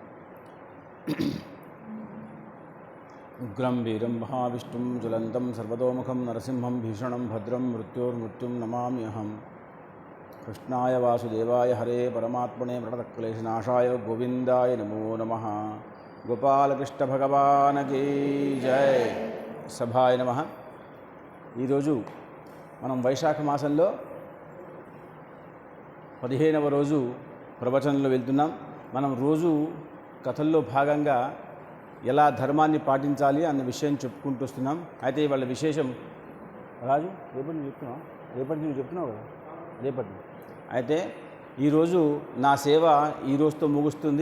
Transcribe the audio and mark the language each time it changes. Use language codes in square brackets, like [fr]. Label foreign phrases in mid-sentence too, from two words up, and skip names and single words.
[sa] उग्रं वीरं महाविष्णुं ज्वलन्तं सर्वतोमुखं नरसिंहं भीषणं भद्रं मृत्योर्मृत्युं नमामि अहं। कृष्णाय वासुदेवाय हरे परमात्मने प्रणतक्लेशनाशाय गोविंदाय नमो नमः। [hi] गोपालकृष्ण भगवान की जय। [sa] सभाय नमः। [te] ఈరోజు మనం వైశాఖ మాసంలో 15వ రోజు ప్రవచనంలో వెళ్తున్నాం. మనం రోజు కథల్లో భాగంగా ఎలా ధర్మాన్ని పాటించాలి అన్న విషయం చెప్పుకుంటూ వస్తున్నాం. అయితే ఇవాళ విశేషం రాజు రేపటి నువ్వు చెప్తున్నావు, రేపటి నువ్వు చెప్తున్నావు కదా, రేపటి అయితే ఈరోజు నా సేవ ఈ రోజుతో ముగుస్తుంది.